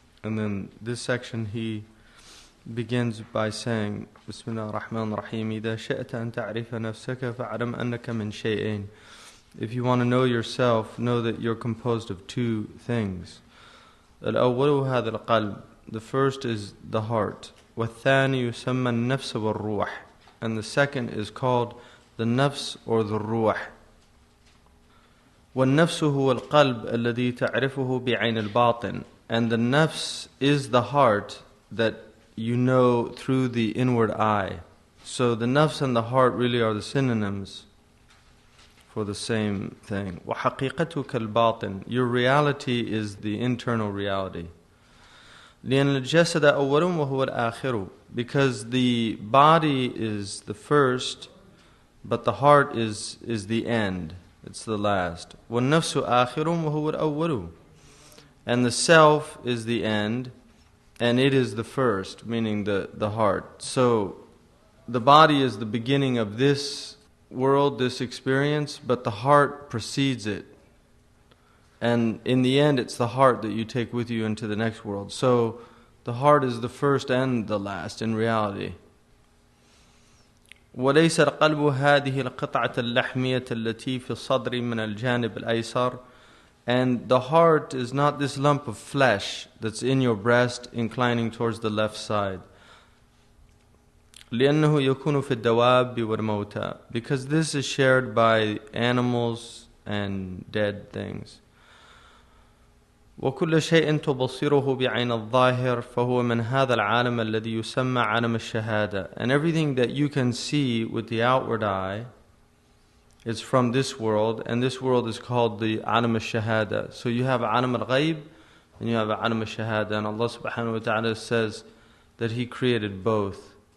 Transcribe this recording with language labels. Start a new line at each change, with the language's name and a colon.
English: And then this section he begins by saying, Bismillah ar-Rahman ar-Rahim,
Arabic: إِذَا شَئْتَ أَن تَعْرِفَ نَفْسَكَ فَاعْلَمْ أَنَّكَ مِنْ شَيْئَيْنِ.
English: If you want to know yourself, know that you're composed of two things.
Arabic: الأول هذا القلب.
English: The first is the heart.
Arabic: والثاني يسمى النفس والروح.
English: And the second is called the nafs or the ruh.
Arabic: والنفس هو القلب الذي تعرفه بعين الباطن.
English: And the nafs is the heart that you know through the inward eye. So the nafs and the heart really are the synonyms for the same thing.
Arabic: وَحَقِيقَتُكَ الْبَاطِنِ.
English: Your reality is the internal reality.
Arabic: لِأَنَّ الْجَسَدَ أَوَّلٌ وَهُوَ الْآخِرُ.
English: Because the body is the first, but the heart is the end. It's the last.
Arabic: وَالنَّفْسُ آخِرٌ وَهُوَ الْأَوَّلُ.
English: And the self is the end, and it is the first, meaning the heart. So the body is the beginning of this world, this experience, but the heart precedes it. And in the end, it's the heart that you take with you into the next world. So the heart is the first and the last in reality.
Arabic: وليس القلب هذه القطعة اللحمية التي في الصدر من الجانب الأيسر.
English: And the heart is not this lump of flesh that's in your breast inclining towards the left side.
Arabic: لأنه يكون في الدواب والموتى.
English: Because this is shared by animals and dead things.
Arabic: وكل شيء تبصره بعين الظاهر فهو من هذا العالم الذي يسمى عالم الشهادة.
English: And everything that you can see with the outward eye is from this world, and this world is called the Alam al-Shahada. So you have Alam al-Ghayb and you have Alam al-Shahada, and Allah subhanahu wa ta'ala says that He created both.